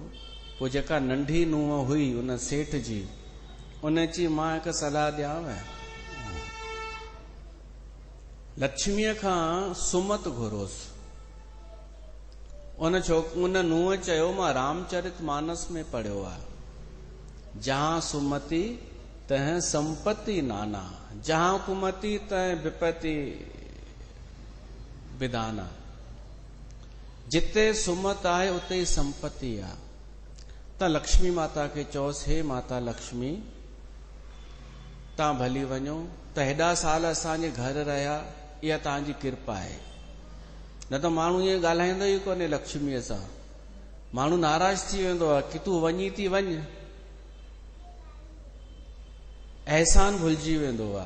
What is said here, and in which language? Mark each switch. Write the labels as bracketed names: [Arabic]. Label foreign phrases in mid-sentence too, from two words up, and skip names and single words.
[Sindhi] पोइ जेका नंढी नुंहुं हुई उन सेठ जी, उन चई मां हिकु सलाह ॾियांव, लक्ष्मीअ खां सुमत घुरोसि। उन नुंहुं चयो मां रामचरित मानस में पढ़ियो आहे, [Awadhi] जहां सुमति तह संपत्ति नाना, जहां कुमति तह विपत्ति विधाना। [Sindhi] जिते सुमत आहे उते ई संपत्ति आहे। त लक्ष्मी माता खे चओसि, हे माता लक्ष्मी, तव्हां भली वञो, त हेॾा साल असांजे घर रहिया, इहा तव्हांजी कृपा आहे। न त माण्हू ईअं ॻाल्हाईंदो ई कोन्हे लक्ष्मीअ सां, माण्हू नाराज़ थी वेंदो आहे कि तूं वञी थी वञ, एहसान भुलिजी वेंदो आहे।